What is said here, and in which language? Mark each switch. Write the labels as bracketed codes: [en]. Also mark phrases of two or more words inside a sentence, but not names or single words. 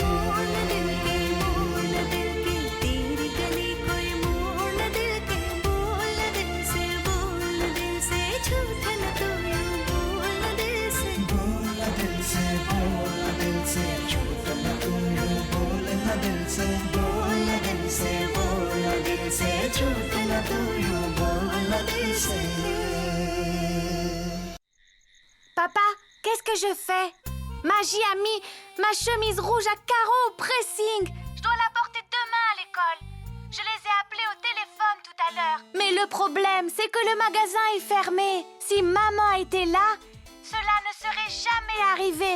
[hi] तेरी गली कोई मोड़ न दिल के बोल दिल से झूठ न तू यूं बोल दिल से झूठ न तू यूं बोलना दिल से झूठ न तू यूं बोल दिल से [fr] Papa, qu'est-ce que je fais? Magie a mis ma chemise rouge à carreaux au pressing. Je dois la porter demain à l'école. Je les ai appelés au téléphone tout à l'heure. Mais le problème, c'est que le magasin est fermé. Si maman était là, cela ne serait jamais arrivé.